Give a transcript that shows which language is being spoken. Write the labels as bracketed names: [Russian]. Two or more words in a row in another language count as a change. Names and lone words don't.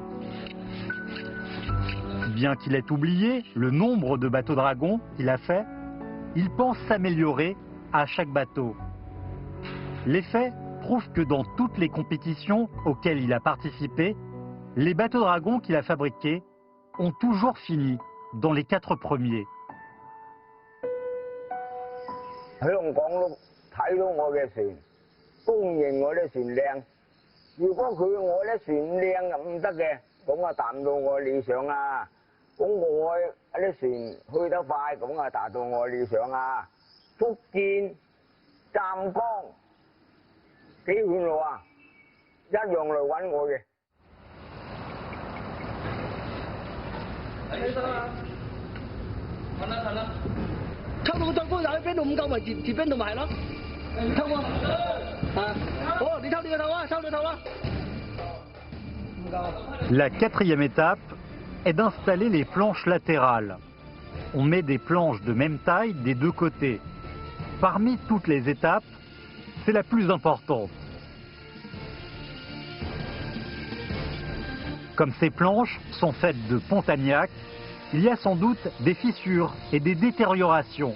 [French] Bien qu'il ait oublié le nombre de bateaux dragons qu'il a fait, il pense s'améliorer à chaque bateau. Les faits prouvent que dans toutes les compétitions auxquelles il a participé, les bateaux dragons qu'il a fabriqués ont toujours fini dans les 4 premiers. [Cantonese] 香港都睇到我嘅船，公認我啲船靚。如果我啲船靚又唔得嘅，咁啊達唔到我理想啊！咁我啲船去得快，咁啊達到我理想啊！福建、湛江幾遠路啊，一樣嚟揾我嘅。睇得啦，睇啦睇啦。抽到再高又喺邊度唔夠咪截邊度埋咯，抽喎，啊，好，你抽你個頭啊，抽你頭啦。 [French] La 4e étape est d'installer les planches latérales. On met des planches de même taille des deux côtés. Parmi toutes les étapes, c'est la plus importante. Comme ces planches sont faites de Pontagnac, il y a sans doute des fissures et des détériorations.